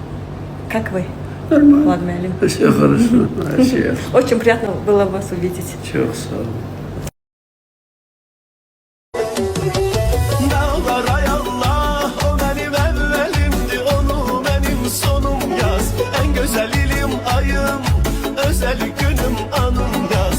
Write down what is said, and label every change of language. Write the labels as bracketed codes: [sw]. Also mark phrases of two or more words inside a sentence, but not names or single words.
[ru] Как вы? Нормально. Влад müəllim. Все хорошо. Очень приятно было вас увидеть. [tr] Çok sağ olun. Dağlar ay Allah, o benim evvelimdi, onu benim sonum yaz. En güzel ilim ayım, özel günüm anım yaz.